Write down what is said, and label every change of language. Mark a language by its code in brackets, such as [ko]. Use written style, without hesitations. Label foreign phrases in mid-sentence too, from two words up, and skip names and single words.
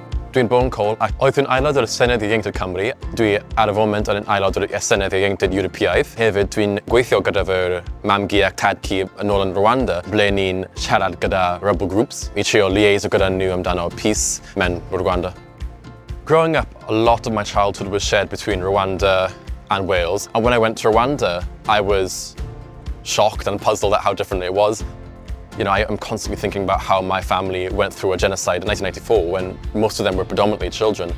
[cy] Dwi'n Bowen Cole ac oeddwn aelod o'r Senedd Ieuenctid Cymru. Dwi ar y foment yn aelod o'r Senedd Ieuenctid Ewropeaidd. Hefyd dwi'n gweithio gyda fy'r mam-gu ac tad-cu yn ôl yn Rwanda, ble ni'n siarad gyda [en] rebel groups [cy] i trio liaison gyda nhw amdano peace mewn Rwanda. [en] Growing up, a lot of my childhood was shared between Rwanda and Wales. And when I went to Rwanda, I was shocked and puzzled at how different it was. You know, I am constantly thinking about how my family went through a genocide in 1994 when most of them were predominantly children.